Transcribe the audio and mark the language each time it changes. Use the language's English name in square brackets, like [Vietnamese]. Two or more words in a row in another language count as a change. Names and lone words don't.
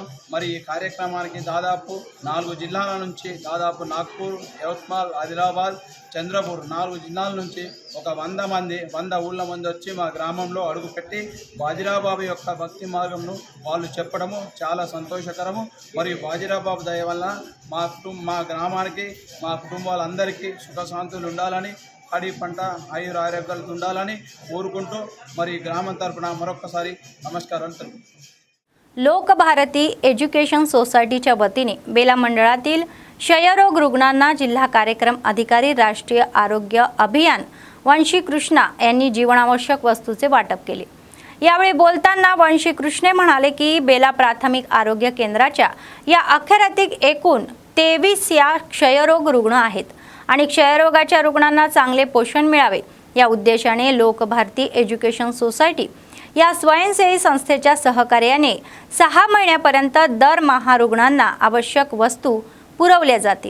[Telugu] మరి ఈ కార్యక్రమానికి దాదాపు 4 జిల్లాల నుంచి దాదాపు నాగ్పూర్, యవత్మాల్, ఆదిలాబాద్, చంద్రపూర్ 4 జిల్లాల నుంచి ఒక 100 ఊళ్ళ మంది వచ్చి మా గ్రామంలో అడుగుపెట్టి బాజీరావు బాబా యొక్క భక్తి మార్గంను వాళ్ళు చెప్పడము చాలా సంతోషకరము. మరియు బాజీరావు బాబా దయ వల్ల మా గ్రామానికి మా కుటుంబాలందరికీ సుఖశాంతులు ఉండాలని, పాడి పంట ఆయుర ఆరోగ్యాలు ఉండాలని కోరుకుంటూ మరి గ్రామం తరపున మరొకసారి నమస్కారాలు తెలుపుతున్నాను. [Marathi] लोकभारती एज्युकेशन सोसायटीच्या वतीने बेला मंडळातील क्षयरोग रुग्णांना जिल्हा कार्यक्रम अधिकारी राष्ट्रीय आरोग्य अभियान वंशी कृष्णा यांनी जीवनावश्यक वस्तूचे वाटप केले. यावेळी बोलताना वंशी कृष्णे म्हणाले की बेला प्राथमिक आरोग्य केंद्राच्या या अखेरातील एकूण 23 या क्षयरोग रुग्ण आहेत आणि क्षयरोगाच्या रुग्णांना चांगले पोषण मिळावे या उद्देशाने लोकभारती एज्युकेशन सोसायटी या स्वयंसेवी संस्थेच्या सहकार्याने 6 महिन्यापर्यंत दरमहा रुग्णांना आवश्यक वस्तू पुरवल्या जातील.